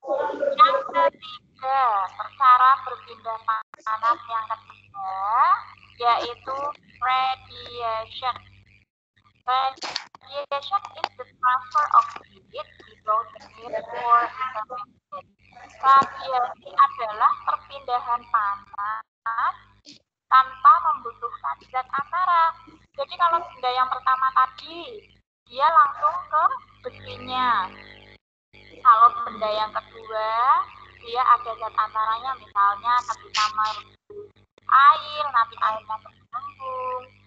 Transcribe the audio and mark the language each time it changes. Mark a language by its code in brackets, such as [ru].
[id] Yang ketiga, cara berpindah panas yang ketiga yaitu radiation. [en] Radiation is the transfer of heat without the need for intermediate. [id] Radiasi adalah perpindahan panas tanpa membutuhkan zat antara. Jadi kalau benda yang pertama tadi, dia langsung ke besinya. Kalau benda yang kedua, dia ada zat antaranya, misalnya ketika merebus air, nanti airnya bergelembung.